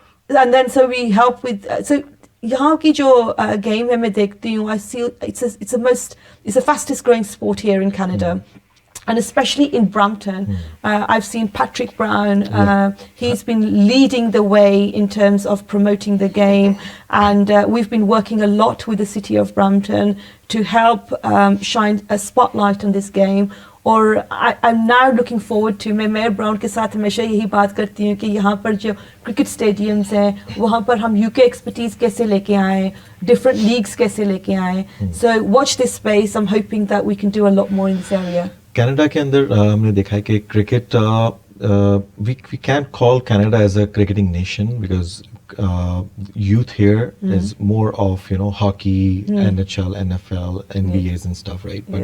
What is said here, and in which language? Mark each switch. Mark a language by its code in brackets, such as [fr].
[en] And then so we help with so [hi] यहाँ की जो गेम है मैं देखती हूँ, [en] I see it's the fastest growing sport here in Canada. And especially in Brampton, I've seen Patrick Brown. He's been leading the way in terms of promoting the game, and we've been working a lot with the city of Brampton to help shine a spotlight on this game. [hi] और [en] I'm now looking forward to, [hi] मैं mayor brown के साथ हमेशा यही बात करती हूँ कि यहाँ पर जो क्रिकेट स्टेडियम्स हैं वहाँ पर हम यूके एक्सपर्टीज कैसे लेके आएँ, डिफरेंट लीग्स कैसे लेके आएँ. [en] So watch this space. I'm hoping that we can do a lot more in this area. [hi] Canada के अंदर हमने देखा है कि cricket [en] we can't call Canada as a cricketing nation because youth here is more of hockey, NHL, NFL, NBAs and stuff, right?